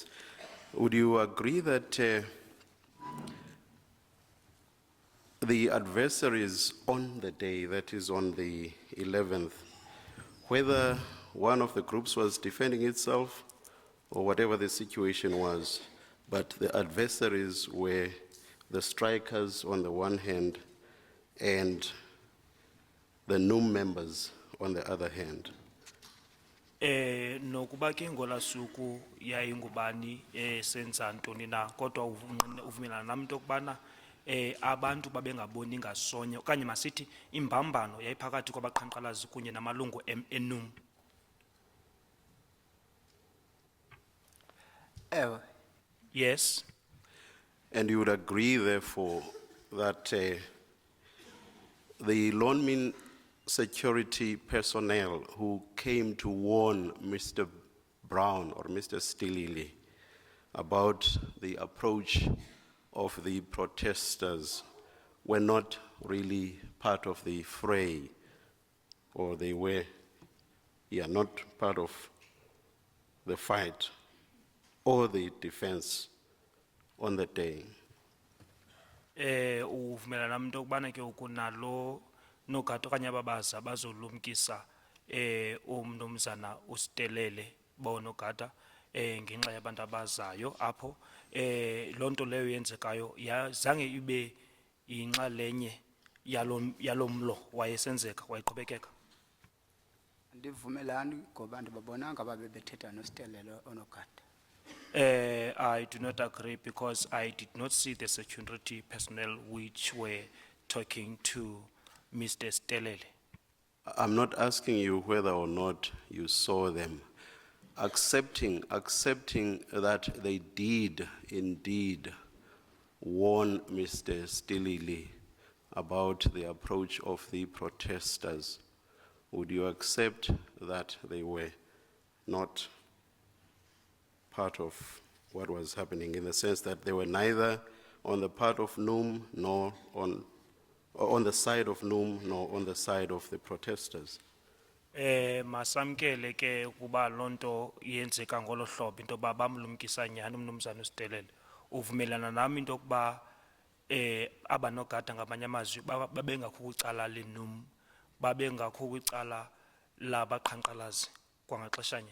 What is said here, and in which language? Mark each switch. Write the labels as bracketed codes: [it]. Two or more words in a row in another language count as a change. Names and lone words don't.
[en] Would you agree that the adversaries on the day, that is on the 11th, whether one of the groups was defending itself or whatever the situation was, but the adversaries were the strikers on the one hand and the NUM members on the other hand? [xh] Nokuba ke ngola suku yayingubani senza ntoni na kodwa uvumelana nami into kubana abantu babengaboni ngasonye okanye masithi imbambano yayiphakathi kwabaqhankqalazi kunye namalungu enum. [en] Yes. And you would agree, therefore, that the Lonmin security personnel who came to warn Mr. Brown or Mr. Stilili about the approach of the protesters were not really part of the fray, or they were, not part of the fight or the defense on the day? [xh] Uvumelana nami into kubana ke ukunalo nogada okanye ababaza bazolumkisa umnumzana uStelele bonogada ngenxa yabantu abazayo apho lonto leyo yenzekayo zange ibe inxalenye yalomlo wayesenzeka wayeqhubekeka. Ndivumelani ngoba ndibabonanga babe bethetha noStelele onogada. [en] I do not agree because I did not see the security personnel which were talking to Mr. Stelele. I'm not asking you whether or not you saw them. Accepting that they did indeed warn Mr. Stilili about the approach of the protesters, would you accept that they were not part of what was happening, in the sense that they were neither on the part of NUM nor on the side of NUM nor on the side of the protesters? [xh] Masamkele ke kuba lonto yenzeka ngolo hlobo into ba bamlumkisa nyani umnumzana uStelele. Uvumelana nami into kuba abanogada ngamanye amazwi babengakho kucala leNUM, babengakho kucala labaqhankqalazi kwangaxeshanye.